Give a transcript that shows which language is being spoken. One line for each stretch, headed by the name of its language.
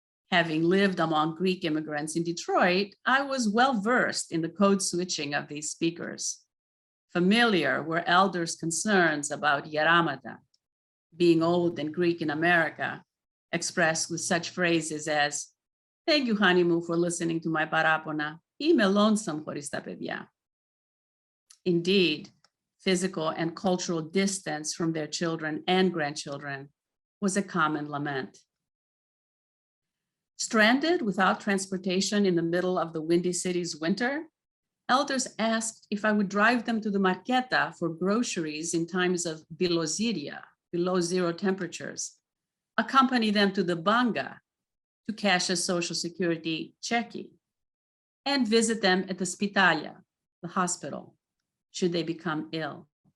English: Having lived among Greek immigrants in Detroit, I was well-versed in the code switching of these speakers. Familiar were elders' concerns about Yaramata, being old and Greek in America, expressed with such phrases as, "Thank you, honeymoon, for listening to my parapona.
Greek: Είμαι lonesome χωρίς τα παιδιά."
English: Indeed, physical and cultural distance from their children and grandchildren was a common lament. Stranded without transportation in the middle of the Windy City's winter, elders asked if I would drive them to the marketa for groceries in times of biloziria, below 0 temperatures, accompany them to the banga to cash a Social Security checky, and visit them at the spitalia, the hospital, should they become ill.